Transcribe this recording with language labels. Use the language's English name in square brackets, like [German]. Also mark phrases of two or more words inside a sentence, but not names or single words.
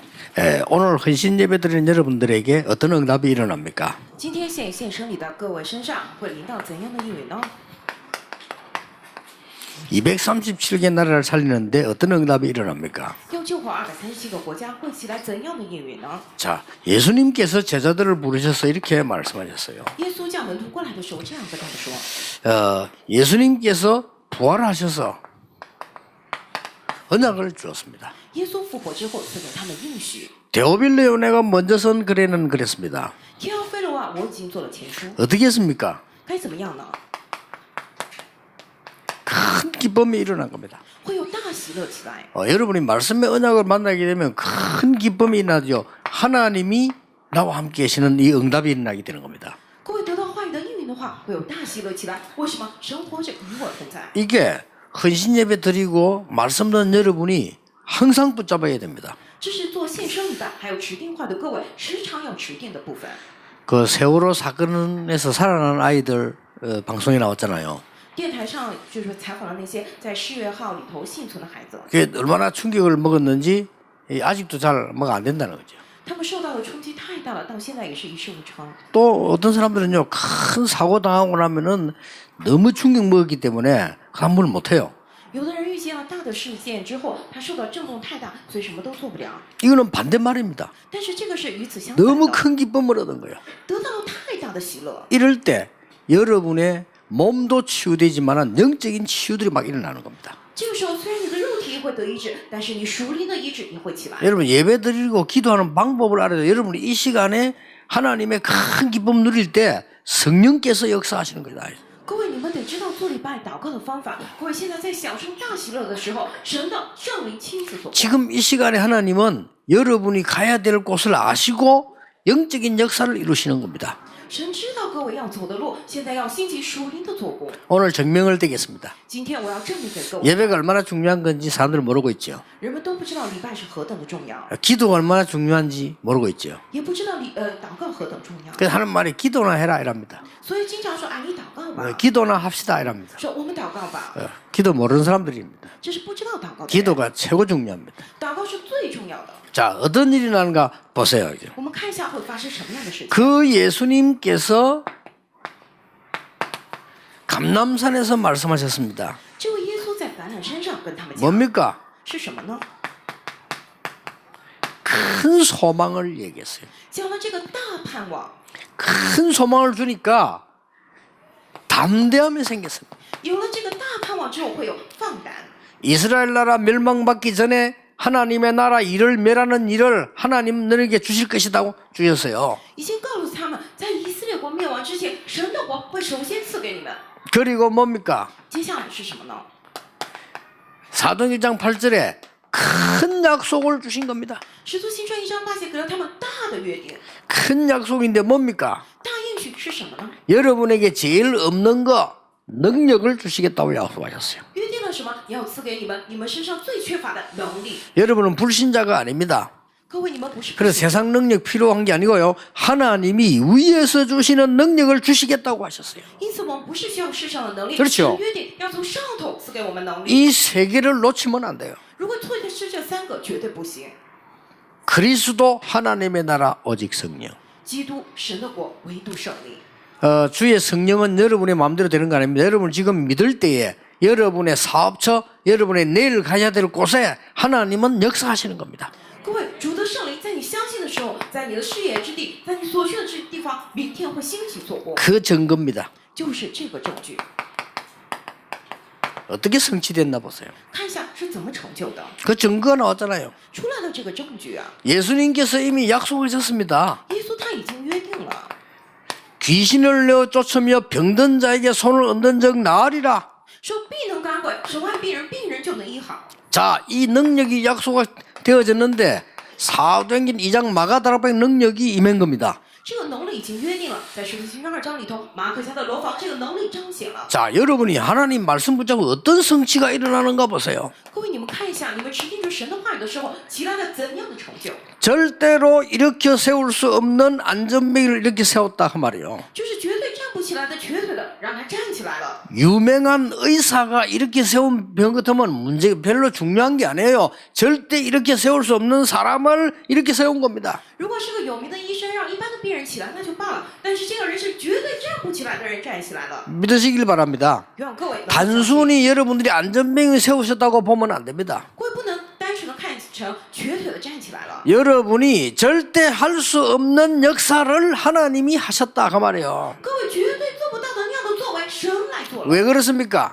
[Korean] 오늘 헌신 예배 드리는 여러분들에게 어떤 응답이 일어납니까? [Chinese] 今天献生礼的各位身上会临到怎样的应允呢？ [Korean] 237개 나라를 살리는데 어떤 응답이 일어납니까? [Chinese] 要救活237个国家，会起来怎样的应允呢？ [Korean] 자, 예수님께서 제자들을 부르셔서 이렇게 말씀하셨어요. [Chinese] 耶稣叫门徒过来的时候，这样跟他们说： [Korean] 예수님께서 부활하셔서 언약을 주었습니다. [Chinese] 耶稣复活之后赐给他们应许。 [Korean] 데오빌레오 내가 먼저 선 글에는 그랬습니다. [Chinese] 天奥菲罗啊，我已经做了前书， [Korean] 어떻게 했습니까? [Chinese] 该怎么样呢？ [Korean] 큰 기쁨이 일어난 겁니다. [Chinese] 会有大喜乐起来。 [Korean] 여러분이 말씀의 언약을 만나게 되면 큰 기쁨이 일어나죠. 하나님이 나와 함께 계시는 이 응답이 일어나게 되는 겁니다. [Chinese] 各位得到话语的应允的话，会有大喜乐起来。为什么？神活着，与我同在。 [Korean] 이게 헌신 예배 드리고 말씀 듣는 여러분이 항상 붙잡아야 됩니다. [Chinese] 这是做献生礼拜还有持定话的各位时常要持定的部分。 [Korean] 그 세월호 사건에서 살아난 아이들 방송에 나왔잖아요. [Chinese] 电台上就是采访了那些在世越号里头幸存的孩子， [Korean] 그게 얼마나 충격을 먹었는지 아직도 잘 뭐가 안 된다는 거죠. [Chinese] 他们受到的冲击太大了，到现在也是一事无成。 [Korean] 또 어떤 사람들은요, 큰 사고 당하고 나면은 너무 충격 먹었기 때문에 함부로 못 해요. [Chinese] 有的人遇见了大的事件之后，他受到震动太大，所以什么都做不了。 [Korean] 이거는 반대말입니다. [Chinese] 但是这个是与此相反 [Korean] 너무 [Chinese] 的， [Korean] 큰 기쁨을 얻은 거예요. [Chinese] 得到了太大的喜乐。 [Korean] 이럴 때 여러분의 몸도 치유되지만 영적인 치유들이 막 일어나는 겁니다. [Chinese] 这个时候，虽然你的肉体会得医治，但是你属灵的医治也会起来。 [Korean] 여러분 예배 드리고 기도하는 방법을 알아야 돼요. 여러분이 이 시간에 하나님의 큰 기쁨 누릴 때 성령께서 역사하시는 거다. [Chinese] 各位，你们得知道做礼拜祷告的方法。各位现在在享受大喜乐的时候，神的圣灵亲自所。 [Korean] 지금 이 시간에 하나님은 여러분이 가야 될 곳을 아시고 영적인 역사를 이루시는 겁니다. [Chinese] 神知道各位要走的路，现在要兴起属灵的做工。 [Korean] 오늘 증명을 드리겠습니다. [Chinese] 今天我要证明给各位， [Korean] 예배가 얼마나 중요한 건지 사람들은 모르고 있죠. [Chinese] 人们都不知道礼拜是何等的重要， [Korean] 기도가 얼마나 중요한지 모르고 있죠. [Chinese] 也不知道祷告何等重要， [Korean] 그래서 하는 말이 기도나 해라 이랍니다. [Chinese] 所以经常说你祷告吧， [Korean] 기도나 합시다 이랍니다. [Chinese] 说我们祷告吧， [Korean] 기도 모르는 사람들입니다. [Chinese] 这是不知道祷告的人。 [Korean] 기도가 최고 중요합니다. [Chinese] 祷告是最重要的。 [Korean] 자, 어떤 일이 나는가 보세요. 이제. [Chinese] 我们看一下会发生什么样的事情。 [Korean] 그 예수님께서 감람산에서 말씀하셨습니다. [Chinese] 这位耶稣在橄榄山上跟他们讲， [Korean] 뭡니까? [Chinese] 是什么呢？ [Korean] 큰 소망을 얘기했어요. [Chinese] 讲了这个大盼望， [Korean] 큰 소망을 주니까 담대함이 생겼습니다. [Chinese] 有了这个大盼望之后会有放胆。 [Korean] 이스라엘 나라 멸망받기 전에 하나님의 나라 일을 멸하는 일을 하나님 너에게 주실 것이라고 주셨어요. [Chinese] 已经告诉他们，在以色列国灭亡之前，神的国会首先赐给你们。 [Korean] 그리고 뭡니까? [Chinese] 接下来是什么呢？ [Korean] 사도행전 1장 8절에 큰 약속을 주신 겁니다. [Chinese] 使徒行传1章8节给了他们大的约定， [Korean] 큰 약속인데 뭡니까? [Chinese] 大应许是什么呢？ [Korean] 여러분에게 제일 없는 거 능력을 주시겠다고 약속하셨어요. [Chinese] 约定了什么？也要赐给你们，你们身上最缺乏的能力。 [Korean] 여러분은 불신자가 아닙니다. [Chinese] 各位，你们不是 [Korean] 그래서 세상 능력 필요한 게 아니고요. 하나님이 위에서 주시는 능력을 주시겠다고 하셨어요. [Chinese] 因此我们不是需要世上的能力， [Korean] 그렇죠 [Chinese] 神约定要从上头赐给我们能力。 [Korean] 이 세 개를 놓치면 안 돼요. [Chinese] 如果错失这3个，绝对不行。 [Korean] 그리스도 하나님의 나라 오직 성령. [Chinese] 基督神的国，唯独胜利。 [Korean] 주의 성령은 여러분의 마음대로 되는 거 아닙니다. 여러분 지금 믿을 때에 여러분의 사업처, 여러분의 내일 가야 될 곳에 하나님은 역사하시는 겁니다. [Chinese] 各位，主的圣灵在你相信的时候，在你的事业之地，在你所去的地方，明天会兴起做工， [Korean] 그 증거입니다. [Chinese] 就是这个证据。 [Korean] 어떻게 성취됐나 보세요. [Chinese] 看一下是怎么成就的， [Korean] 그 증거가 나왔잖아요. [Chinese] 出来的这个证据啊， [Korean] 예수님께서 이미 약속하셨습니다. [Chinese] 耶稣他已经约定了， [Korean] 귀신을 내어 쫓으며 병든 자에게 손을 얹는 적 나으리라. [Chinese] 说必能赶鬼，手按病人，病人就能医好。 [Korean] 자, 이 능력이 약속되어졌는데 사도행전 2장 마가다락방의 능력이 임한 겁니다. [Chinese] 这个能力已经约定了，在使徒行传2章里头，马可家的楼房这个能力彰显了。 [Korean] 자, 여러분이 하나님 말씀 붙잡고 어떤 성취가 일어나는가 보세요. [Chinese] 各位，你们看一下，你们持定着神的话语的时候，起来了怎样的成就？ [Korean] 절대로 일으켜 세울 수 없는 안전병을 이렇게 세웠다 그 말이에요. [Chinese] 就是绝对站不起来的瘸腿的让他站起来了。 [Korean] 유명한 의사가 이렇게 세운 병 같으면 문제 별로 중요한 게 아니에요. 절대 이렇게 세울 수 없는 사람을 이렇게 세운 겁니다. [Chinese] 如果是个有名的医生让一般的病人起来那就罢了，但是这个人是绝对站不起来的人站起来了。 [Korean] 믿으시길 바랍니다. [Chinese] 愿各位能够相信 [Korean] 단순히 여러분들이 안전병을 세우셨다고 보면 안 됩니다. [Chinese] 各位不能单纯的看成瘸腿的站起来了。 [Korean] 여러분이 절대 할 수 없는 역사를 하나님이 하셨다 그 말이에요. [Chinese] 各位绝对做不到的那样的作为，神来做了。 [Korean] 왜 그렇습니까?